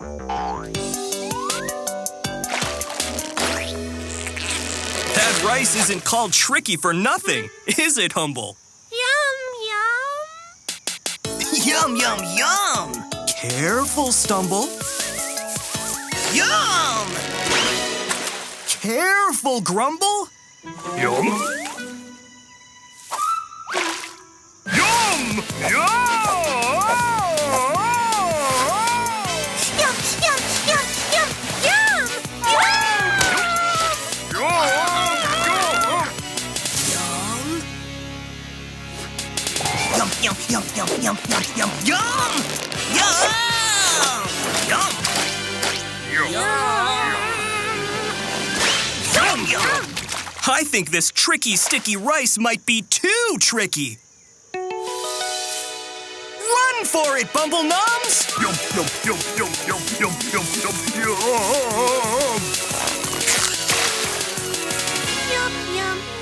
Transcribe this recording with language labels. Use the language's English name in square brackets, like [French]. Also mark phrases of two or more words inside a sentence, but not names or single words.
[English] That rice isn't called tricky for nothing, is it, Humble? Yum, yum. Yum, yum, yum. Careful, Stumble. Yum! Careful, Grumble. Yum. Yum! Yum! Yum, yum, yum, yum, yum. Yum, yum, yum, yum, yum, yum, yum, yum! Yum! Yum! Yum, yum! I think this tricky, sticky rice might be too tricky. Run for it, Bumble Nums! Yum, yum, yum, yum, yum, yum, yum, yum, yum! Yum, yum,